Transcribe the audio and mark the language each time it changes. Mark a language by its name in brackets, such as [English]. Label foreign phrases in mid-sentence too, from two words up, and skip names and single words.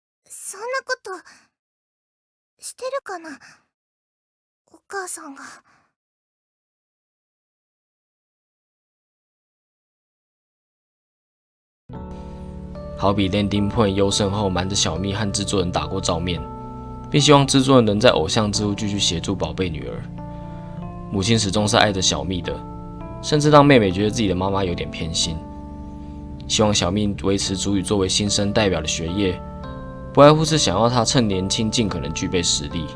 [Japanese] そんなことしてるかな、お母さんが。 [Chinese] 好比 Landing Point 优胜后瞒着小蜜和制作人打过照面，并希望制作人能在偶像之路继续协助宝贝女儿。母亲始终是爱着小蜜的，甚至让妹妹觉得自己的妈妈有点偏心。希望小蜜维持主语作为新生代表的学业，不外乎是想要她趁年轻尽可能具备实力。